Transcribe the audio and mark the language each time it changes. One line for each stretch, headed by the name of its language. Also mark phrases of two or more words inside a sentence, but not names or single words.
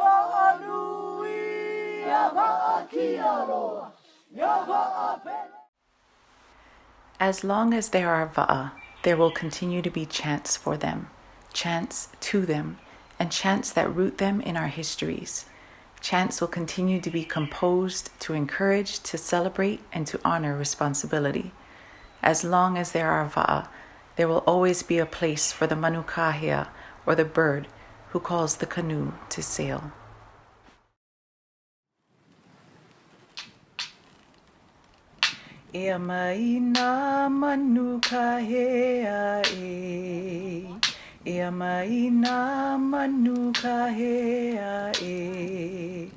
English: As long as there are va'a, there will continue to be chants for them, chants to them, and chants that root them in our histories. Chants will continue to be composed to encourage, to celebrate, and to honor responsibility. As long as there are va'a, there will always be a place for the Manu Kāhea, or the bird who calls the canoe to sail.
Hawaiian: Ea mai nā manu Kāhea e. Ea mai nā manu Kāhea e.